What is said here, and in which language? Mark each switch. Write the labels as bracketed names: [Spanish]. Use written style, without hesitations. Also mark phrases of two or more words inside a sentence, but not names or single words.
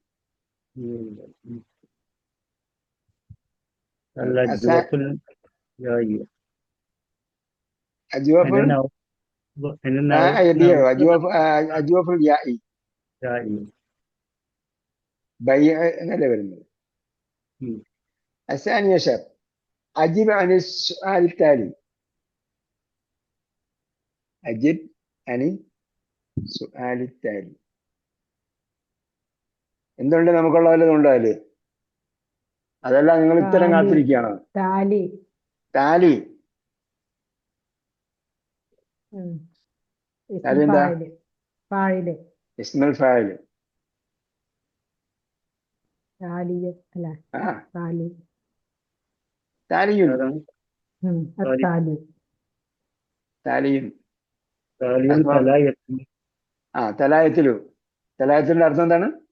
[Arabic] أجوف اليائي باع [Malayalam] എന്നല്ലേ വരുന്നത്. [Arabic] الثاني عشر أجب عن السؤال التالي. أجب عن السؤال التالي. [Malayalam] എന്തുണ്ട്? നമുക്കുള്ള വല്ലതും ഉണ്ടോ അതില്? അതല്ല, നിങ്ങൾ ഉത്തരം കാത്തിരിക്കുകയാണോ? താലി. അതെന്താ? [Arabic] اسم الفاعل. [Malayalam] തലായത്തിന്റെ അർത്ഥം എന്താണ്?